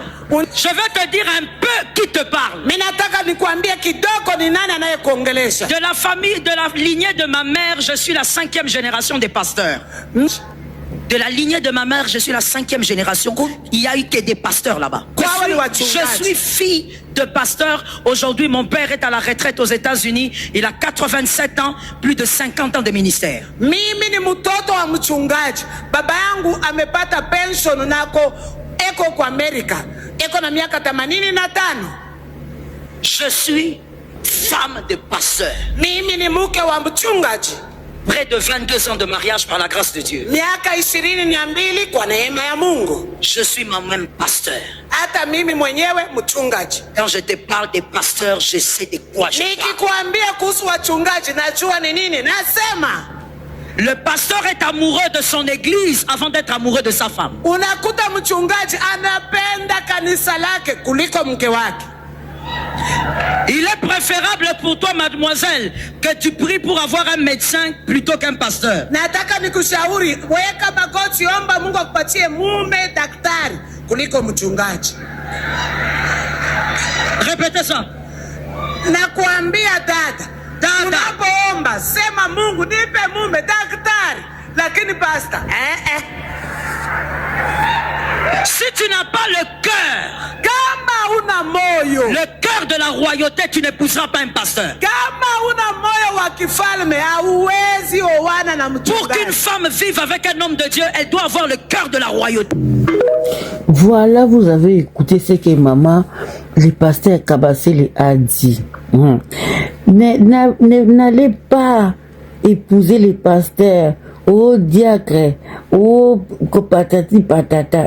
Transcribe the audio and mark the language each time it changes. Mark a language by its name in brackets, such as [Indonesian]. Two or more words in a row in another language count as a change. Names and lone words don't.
[French] Je vais te dire un peu qui te parle. De la famille, de la lignée de ma mère, je suis la 5e génération des pasteurs. De la lignée de ma mère, je suis la 5e génération. Il n'y a eu que des pasteurs là-bas. Je suis fille de pasteur. Aujourd'hui, mon père est à la retraite aux États-Unis. Il a 87 ans, plus de 50 ans de ministère. [Swahili] Mimi ni mtoto wa mchungaji. Baba yangu amepata pension nako eko kwa Amerika. Eko na miaka 85. [French] Je suis femme de pasteur. [Swahili] Mimi ni mke wa mchungaji. [French] Près de 22 ans de mariage par la grâce de Dieu. [Swahili] Miaka 22 kwa neema ya Mungu. [French] Je suis moi-même pasteur. [Swahili] Hata mimi mwenyewe mchungaji. [French] Quand je te parle des pasteurs, je sais de quoi je parle. [Swahili] Nikikwambia kuhusu wachungaji najua ni nini nasema. [French] Le pasteur est amoureux de son église avant d'être amoureux de sa femme. [Swahili] Unakuta mchungaji anapenda kanisa lake kuliko mke wake. [French] Il est préférable pour toi, mademoiselle, que tu pries pour avoir un médecin plutôt qu'un pasteur. [Swahili] Nataka nikushauri, weka magoti, omba Mungu akupatie mume daktari kuliko mchungaji. [French] Répétez ça. [Swahili] Nakuambia dada, unapoomba sema Mungu nipe mume daktari, lakini pastor [French] Si tu n'as pas le cœur, [Swahili] kama una moyo, [French] le cœur de la royauté, tu n'épouseras pas un pasteur. [Swahili] Kama una moyo wa kifalme hauwezi oana na mchungaji. [French] Pour qu'une femme vive avec un homme de Dieu, elle doit avoir le cœur de la royauté. Voilà, vous avez écouté ce que maman, le pasteur Kabasile a dit. N'allez pas épouser les pasteurs, au diacre, au patati patata.